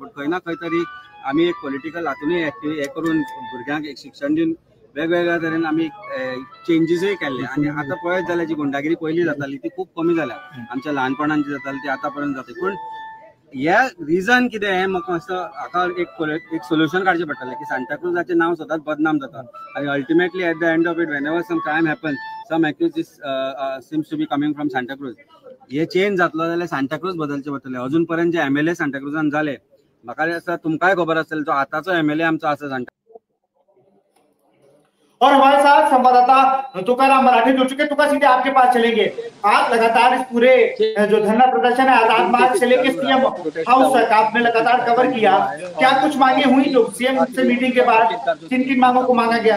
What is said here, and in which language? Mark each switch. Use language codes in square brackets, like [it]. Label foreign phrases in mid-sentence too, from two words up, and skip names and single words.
[kok] बट खंय ना खंय तरी आमी एक पॉलिटिकल हातूनय एक्टिव हे करून भुरग्यांक एक शिक्षण दिवन वेगवेगळ्या तरेन आमी चेंजीसूय केल्ले. आनी आतां पळयत जाल्यार जी गुंडागिरी पयलीं जाताली ती खूब कमी जाल्या. आमच्या ल्हानपणान जी जाताली ती आतां पर्यंत जाता. पूण ह्या रिजन कितें हें म्हाका दिसता हाका एक सोल्युशन काडचें पडटलें की सांताक्रूजाचें नांव सदांच बदनाम जाता आनी [en] ultimately at the end of it whenever some crime happen some accused seems to be coming from सांताक्रूज. [kok] हे चेंज जातलो जाल्यार सांताक्रूज बदलचें पडटलें. अजून पर्यंत जे MLA सांताक्रूजान जाले म्हाका दिसता तुमकांय खबर आसतलें जो आतांचो MLA आमचो आसा सांता. [hi] और हमारे साथ संवाददाता तुकाराम मराठी जुड़ चुके। तुका सीधे आपके पास चलेंगे। आप लगातार इस पूरे जो धरना प्रदर्शन है आजाद मार्ग से लेकर CM हाउस तक आपने लगातार कवर किया, क्या कुछ मांगे हुई जो CM से मीटिंग के बाद किन किन मांगों को मांगा गया?